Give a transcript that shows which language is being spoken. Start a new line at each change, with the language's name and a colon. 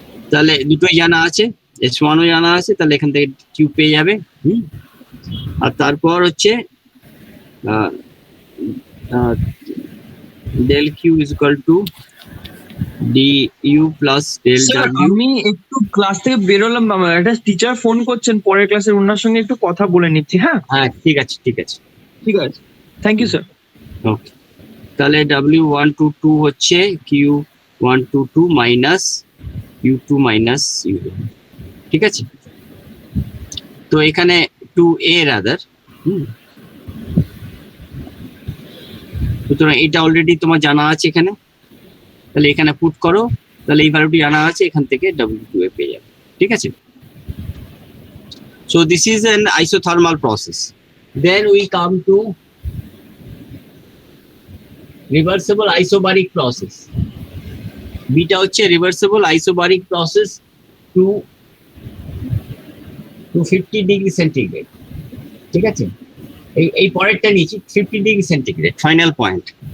Bangla: তাহলে দুটোই জানা আছে, S1 ও জানা আছে, তাহলে এখান থেকে Q পেয়ে যাবে। আর তারপর হচ্ছে del Q is equal to du plus del sir W। আমি একটু ক্লাস থেকে বেরোলাম, আমার একটা টিচার ফোন করছেন পরের ক্লাসের, ওনার সঙ্গে একটু কথা বলে নিচ্ছি। হ্যাঁ হ্যাঁ, ঠিক আছে ঠিক আছে ঠিক আছে, থ্যাংক ইউ স্যার। ওকে, তাহলে W122 হচ্ছে Q122 minus U2 minus U। ঠিক আছে, তো এখানে 2a রাদার। সুতরাং এটা অলরেডি তোমার জানা আছে এখানে, তাহলে এখানে পুট করো, তাহলে এই ভ্যালুটি জানা আছে, এখান থেকে W2a পেয়ে যাবে। ঠিক আছে,
English: so this is an isothermal process. Then we come to reversible isobaric process.
Bangla: Beta হচ্ছে reversible isobaric process to 50 degree centigrade. ঠিক আছে, এই পরেরটা নিচে 50 ডিগ্রি সেন্টিগ্রেড ফাইনাল পয়েন্ট।